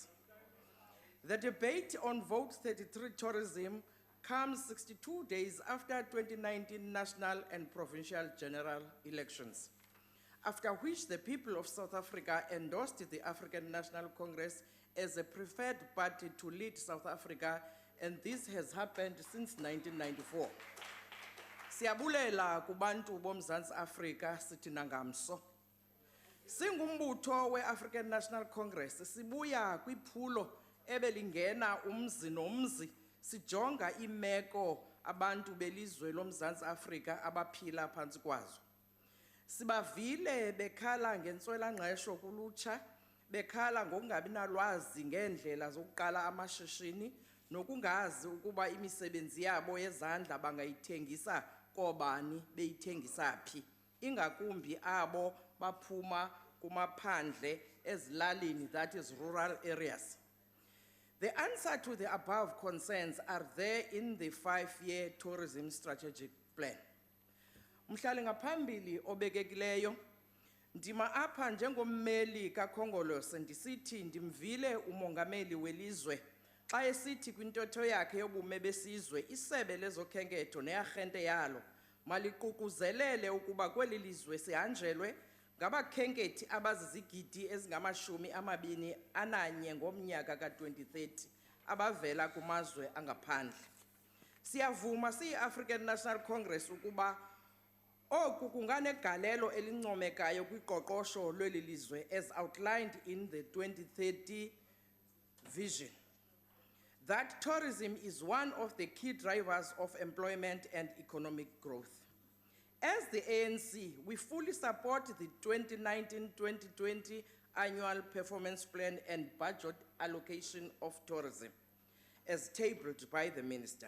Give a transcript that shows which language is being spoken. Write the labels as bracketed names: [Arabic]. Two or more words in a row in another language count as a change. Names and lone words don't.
[English] The debate on Vote 33 tourism comes 62 days after 2019 national and provincial general elections, after which the people of South Africa endorsed the African National Congress as a preferred party to lead South Africa, and this has happened since 1994. [Xhosa] Siyabulela kubantu boMzantsi Afrika sithi nangamso. Singumbutho we-African National Congress sibuya kwiphulo ebelingena umzi nomzi sijonga imeko abantu belizwe loMzantsi Afrika abaphila phantsi kwazo. Sibavile bekhala ngentswelangqesho kulutsha, bekhala ngokungabi nalwazi ngeendlela zokuqala amashishini nokungazi ukuba imisebenzi yabo yezandla bangayithengisa kobani beyithengisa phi, ingakumbi abo baphuma kumaphandle ezilalini, [English] that is rural areas. The answer to the above concerns are there in the 5-year tourism strategic plan. [Xhosa] Mhlali ngaphambili obekekileyo, ndima apha njengommeli kaKhongolose ndisithi ndimvile umongameli welizwe xa esithi kwintotho yakhe yobume besizwe isebe lezokhenketho nearhente yalo maliququzelele ukuba kweli lizwe sihanjelwe ngabakhenkethi abazizigidi ezingama-21 ngomnyaka ka-2030 abavela kumazwe angaphandle. Siyavuma siyi-African National Congress ukuba oku kunganegalelo elincomekayo kwiqoqosho lweli lizwe [English] as outlined in the 2030 vision. That tourism is one of the key drivers of employment and economic growth. As the ANC, we fully support the 2019-2020 annual performance plan and budget allocation of tourism as tabled by the Minister.